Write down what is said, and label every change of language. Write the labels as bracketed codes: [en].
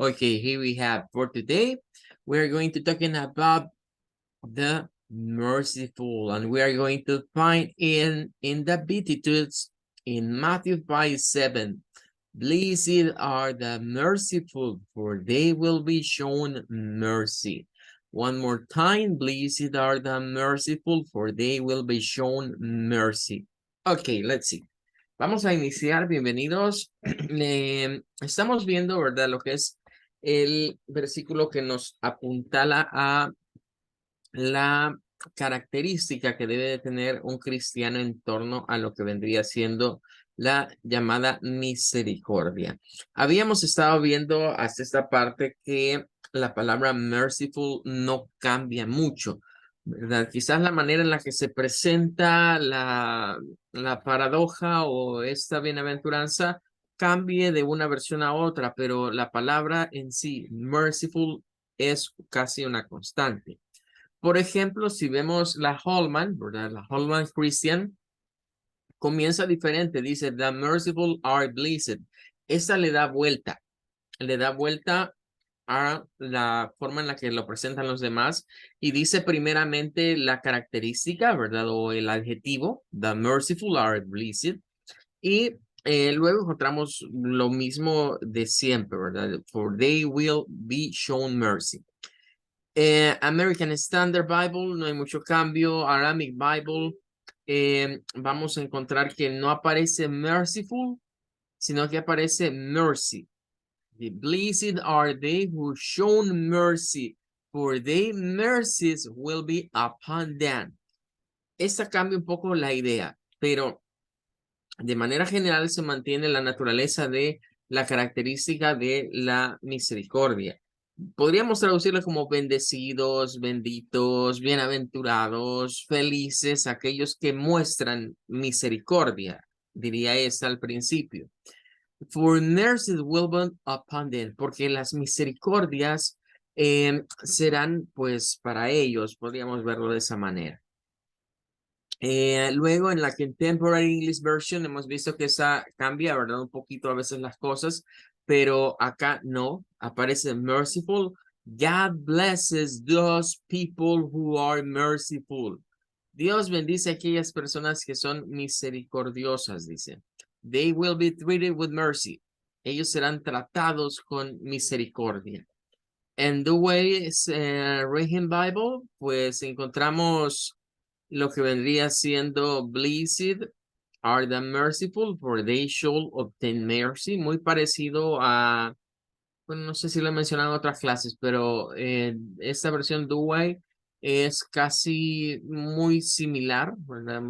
[en] Okay, here we have for today, we're going to talking about the merciful and we are going to find in the Beatitudes in Matthew 5:7. Blessed are the merciful, for they will be shown mercy. One more time, blessed are the merciful, for they will be shown mercy. Okay, let's see. [es] Vamos a iniciar, bienvenidos. Estamos viendo, ¿verdad? Lo que es el versículo que nos apuntala a la característica que debe de tener un cristiano en torno a lo que vendría siendo la llamada misericordia. Habíamos estado viendo hasta esta parte que la palabra merciful no cambia mucho, ¿verdad? Quizás la manera en la que se presenta la paradoja o esta bienaventuranza cambie de una versión a otra, pero la palabra en sí, merciful, es casi una constante. Por ejemplo, si vemos la Holman, ¿verdad? La Holman Christian comienza diferente. [en] Dice, the merciful are blessed. [es] Esa le da vuelta a la forma en la que lo presentan los demás y dice primeramente la característica, ¿verdad? O el adjetivo, [en] the merciful are blessed. [es] Y luego encontramos lo mismo de siempre, ¿verdad? [en] For they will be shown mercy. [es] American Standard Bible, no hay mucho cambio. Aramaic Bible, vamos a encontrar que no aparece merciful, sino que aparece mercy. [en] The blessed are they who shown mercy, for their mercies will be upon them. [es] Esta cambia un poco la idea, pero de manera general se mantiene la naturaleza de la característica de la misericordia. Podríamos traducirlo como bendecidos, benditos, bienaventurados, felices, aquellos que muestran misericordia, diría esta al principio. [en] For mercy will be upon them, [es] porque las misericordias serán pues para ellos, podríamos verlo de esa manera. Luego en la Contemporary English Version hemos visto que esa cambia, ¿verdad? Un poquito a veces las cosas, pero acá no, aparece merciful. [en] God blesses those people who are merciful. [es] Dios bendice a aquellas personas que son misericordiosas, dice. [en] They will be treated with mercy. [es] Ellos serán tratados con misericordia. En The Way Reading Bible, pues encontramos lo que vendría siendo [en] blessed are the merciful, for they shall obtain mercy, [es] muy parecido a, bueno, no sé si lo he mencionado en otras clases, pero esta versión Douay es casi muy similar, ¿verdad?